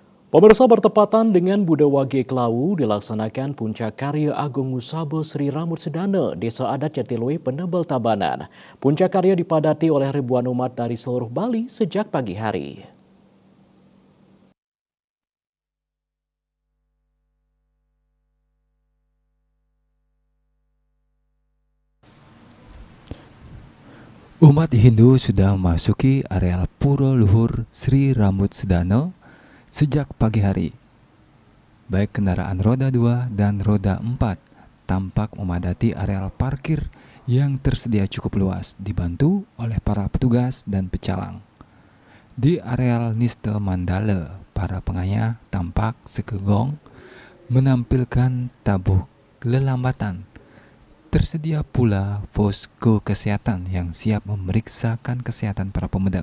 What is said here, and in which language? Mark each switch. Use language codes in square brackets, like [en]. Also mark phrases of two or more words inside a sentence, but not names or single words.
[id] Pemirsa, bertepatan dengan Buda Wage Klawu dilaksanakan Puncak Karya Agung Musaba Sri Ramut Sedana, Desa Adat Jatilui, Penebel Tabanan. Puncak Karya dipadati oleh ribuan umat dari seluruh Bali sejak pagi hari. Umat Hindu sudah memasuki areal Pura Luhur Sri Ramut Sedana sejak pagi hari. Baik kendaraan roda 2 dan roda 4 tampak memadati areal parkir yang tersedia cukup luas, dibantu oleh para petugas dan pecalang. Di areal Nista Mandala, para pengayah tampak sekegong menampilkan tabuh lelambatan. Tersedia pula posko kesehatan yang siap memeriksakan kesehatan para pemudik.